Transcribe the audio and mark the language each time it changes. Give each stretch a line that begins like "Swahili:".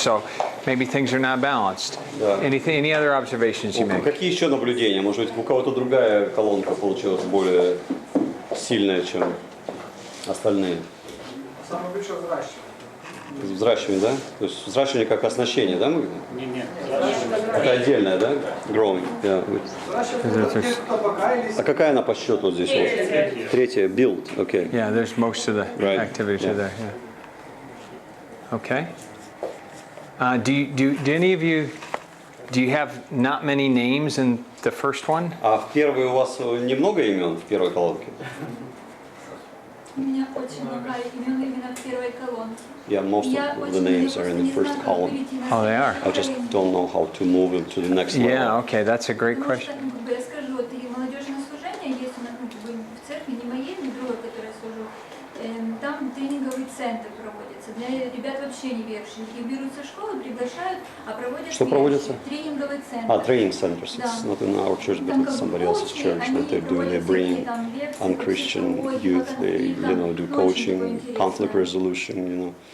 English: So maybe things are not balanced.
Russian: Да.
English: Any other observations you make?
Russian: Какие еще наблюдения? Может быть, у кого-то другая колонка получилась более сильная, чем остальные? Взращивание, да? То есть взращивание как оснащение, да? Мы? Не. Это отдельное, да?
English: Growing. Yeah.
Russian: А какая она по счету вот здесь? Вот? Третья.
English: Build. Okay. Yeah, there's most of the Right. activities Yeah. are there. Yeah. Okay. Do any of you, do you have not many names in the first one? А в первой у вас немного имен в первой колонке? У меня очень много имен именно в первой колонке. Yeah, most of the names are in the first column. Oh, they are. I just don't know how to move it to the next level. Yeah, okay, that's a great question.
Russian: Я скажу, вот и молодежное служение есть у нас в церкви, не моей, не другой, которой я служу. Там тренинговый центр проводится для ребят вообще неверующих. Их берутся в школы, приглашают, а проводят Что проводится? тренинговый центр.
English: Training centers. It's not in our church, but it's somebody else's church. What they're doing, they bring unchristian youth. They, do coaching, conflict resolution,